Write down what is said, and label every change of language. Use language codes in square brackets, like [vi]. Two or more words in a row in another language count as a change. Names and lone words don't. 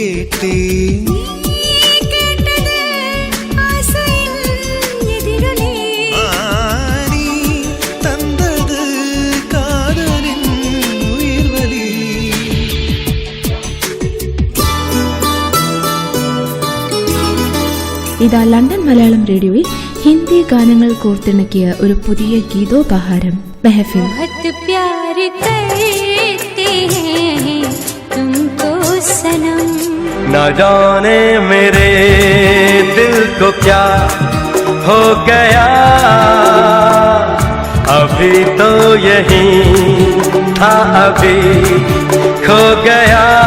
[ta] கேட்டேன். நீ தந்தது காதலின் உயிர்வலி. [ml] ഇതാ ലണ്ടൻ മലയാളം റേഡിയോയിൽ ഹിന്ദി ഗാനങ്ങൾ കോർത്തിണക്കിയ ഒരു പുതിയ ഗീതോപഹാരം മെഹഫിൽ. [hi] ना जाने मेरे दिल को क्या हो गया, अभी तो यही था अभी खो गया.